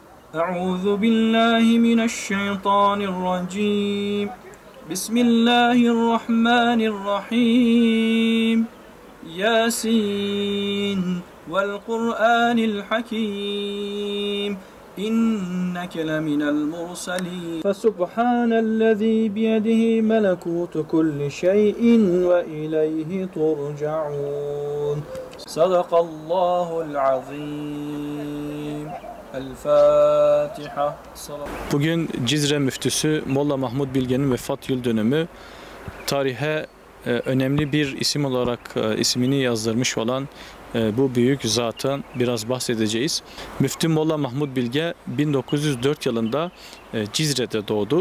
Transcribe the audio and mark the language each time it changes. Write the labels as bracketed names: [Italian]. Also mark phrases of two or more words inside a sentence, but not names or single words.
[Arabic] أعوذ بالله من الشيطان الرجيم بسم الله الرحمن الرحيم ياسين والقرآن الحكيم إنك لمن المرسلين فسبحان الذي بيده ملكوت كل شيء وإليه ترجعون صدق الله العظيم. [Turkish] El Fatiha. Bugün Cizre müftüsü Molla Mahmud Bilge'nin vefat yıl dönümü. Tarihe önemli bir isim olarak ismini yazdırmış olan bu büyük zattan biraz bahsedeceğiz. Müftü Molla Mahmud Bilge 1904 yılında Cizre'de doğdu.